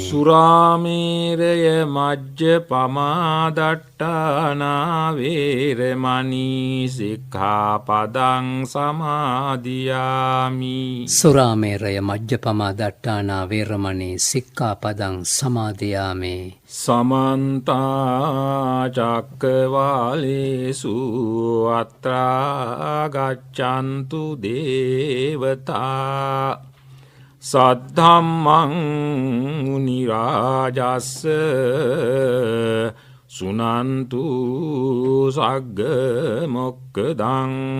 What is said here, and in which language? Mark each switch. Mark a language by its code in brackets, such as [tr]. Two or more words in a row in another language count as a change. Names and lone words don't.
[pi] සුරාමේරය මජ්ජපමා දට්ඨානා වේරමණී සික්ඛාපදං සමාදියාමි. සුරාමේරය මජ්ජපමා දට්ඨානා වේරමණී සික්ඛාපදං සමාදියාමේ. සමන්ත චක්කවාලේසු අත්‍රා ගච්ඡන්තු දේවතා සද්ධම්මං මුනි රාජස්ස සුනන්තු සග්ග මොක්ඛදං